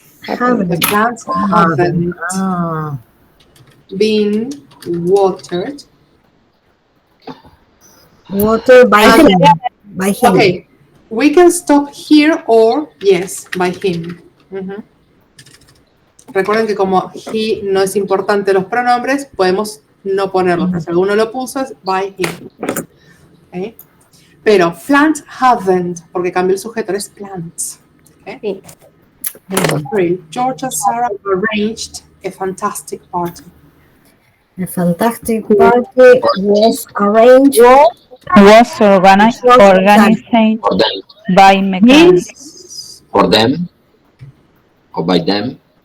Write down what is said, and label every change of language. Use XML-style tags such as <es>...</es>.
<en>The plants haven't been watered. Water by And- him. By him. Okay, we can stop here or yes, by him. Ujú.</en> <es>Recuerden que como he no es importante los pronombres, podemos no ponerlo. Pero si alguno lo puso, es</es> <en>by him.</en> <es>Okay. Pero</es> <en>plants haven't,</en> <es>porque cambió el sujeto, es plants.</es> <en>Okay. George and Sarah arranged a fantastic party. A fantastic party was arranged. Was organized For them. by mechanics. For them. Or by them.</en>